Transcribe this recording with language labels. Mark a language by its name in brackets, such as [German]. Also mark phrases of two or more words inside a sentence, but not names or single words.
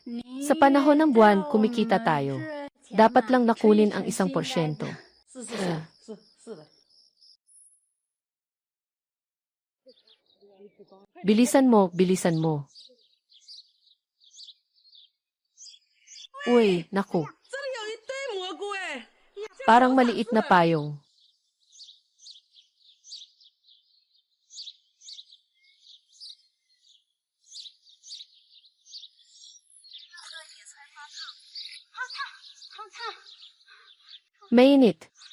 [Filipino] Sa panahon ng buwan, kumikita tayo. Dapat lang nakunin ang 1%. Bilisan mo, bilisan mo. Uy, naku. [Chinese] 这里有一堆蘑菇哎！ [Filipino] Parang maliit na payong. Mainit.